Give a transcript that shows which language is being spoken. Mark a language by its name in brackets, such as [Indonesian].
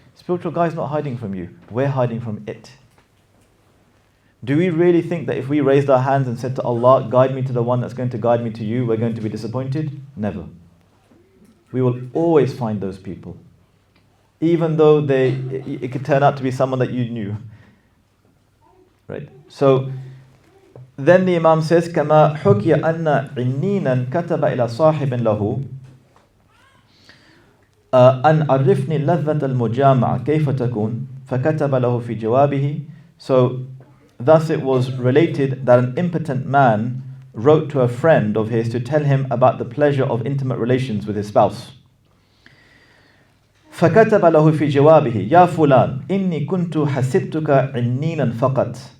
[English] Spiritual guide is not hiding from you. We're hiding from it. Do we really think that if we raised our hands and said to Allah, guide me to the one that's going to guide me to you, we're going to be disappointed? Never. We will always find those people. Even though it could turn out to be someone that you knew. Right? So, then the Imam says, [Arabic] كَمَا حُكِيَ أَنَّ عِنِّينًا كَتَبَ إِلَى صَاحِبٍ لَهُ أَنْ عَرِّفْنِي لَذَّةَ الْمُجَامَعَ كَيْفَ تَكُونَ فَكَتَبَ لَهُ فِي جَوَابِهِ. [English] So, thus it was related that an impotent man wrote to a friend of his to tell him about the pleasure of intimate relations with his spouse. [Arabic] فَكَتَبَ لَهُ فِي جَوَابِهِ يَا فُلَانِ إِنِّي كُنْتُ حَسِبْتُكَ عِنِّينًا فَقَطْ.